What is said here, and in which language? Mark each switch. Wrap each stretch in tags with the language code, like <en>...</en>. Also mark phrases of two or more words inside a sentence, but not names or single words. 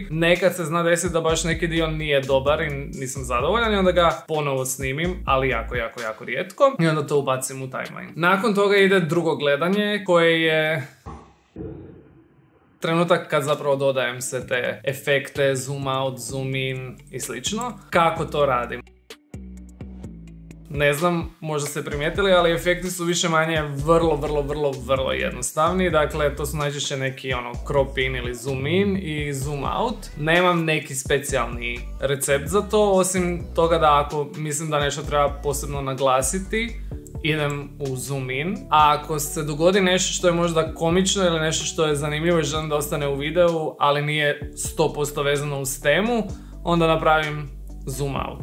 <hr>Nekad se zna desiti da baš neki dio nije dobar i nisam zadovoljan i onda ga ponovo snimim, ali jako rijetko, i onda to ubacim u timeline. Nakon toga ide drugo gledanje koje je trenutak kad zapravo dodajem sve te efekte,</hr> <en>zoom out, zoom in</en> <hr>i slično. Kako to radim? Ne znam, možda ste primijetili, ali efekti su više manje vrlo jednostavni. Dakle, to su najčešće neki</hr> <en>crop in</en> <hr>ili</hr> <en>zoom in</en> <hr>i</hr> <en>zoom out.</en> <hr>Nemam neki specijalni recept za to, osim toga da ako mislim da nešto treba posebno naglasiti, idem u</hr> <en>zoom in.</en> <hr>A ako se dogodi nešto što je možda komično ili nešto što je zanimljivo i želim da ostane u videu, ali nije 100% vezano uz temu, onda napravim</hr> <en>zoom out.</en>